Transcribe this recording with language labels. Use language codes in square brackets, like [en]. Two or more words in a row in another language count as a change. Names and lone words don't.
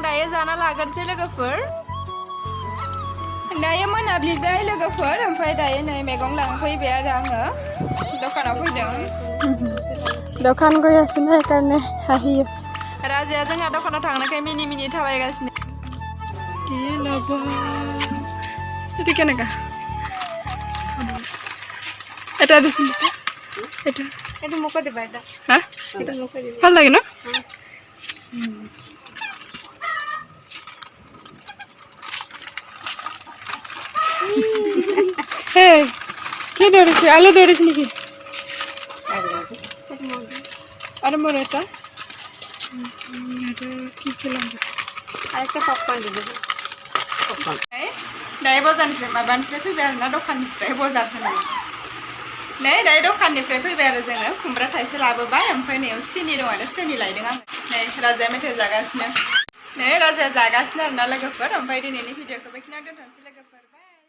[brx] जाना लागोनसै लोगोफोर दायो मोनाबिलिबाय लोगोफोर ओमफ्राय दायो नै मैगं लांफैबाय आरो आङो दखानाव फैदों [as] दखान गई आছো ना সেইকাৰণে আহি আছো [brx] राजाया जोंहा दखानाव थांनायखाय मिनि मिनि थाबायगासिनो [as] কি লাভ এটা কেনেকা এটা দিছিল এটা এটা মুখে দিবা এটা হ্যাঁ এটা মুখে দিবা ভাল লাগে না এই কি ধরেছি আলু ধরেছি নাকি আরে মোর এটা কি খেলাম আরেকটা পপকর্ন দিবে [brx] दायो बाजारनिफ्राय माबानिफ्राय फैबाय आरोना दखाननिफ्राय बाजारसो नालाय नै दायो दखाननिफ्राय फैबाय आरो जोङो खुमब्रा थाइसे लाबोबाय ओमफ्राय नै सिनि दं आरो सिनि लायदों आङो नै राजाया मेथाइ जागासिनो नै राजाया जागासिनो आरोना लोगोफोर ओमफ्राय दिनैनि भिडिअखौ बेखिनियाव दोनथ'नोसै लोगोफोर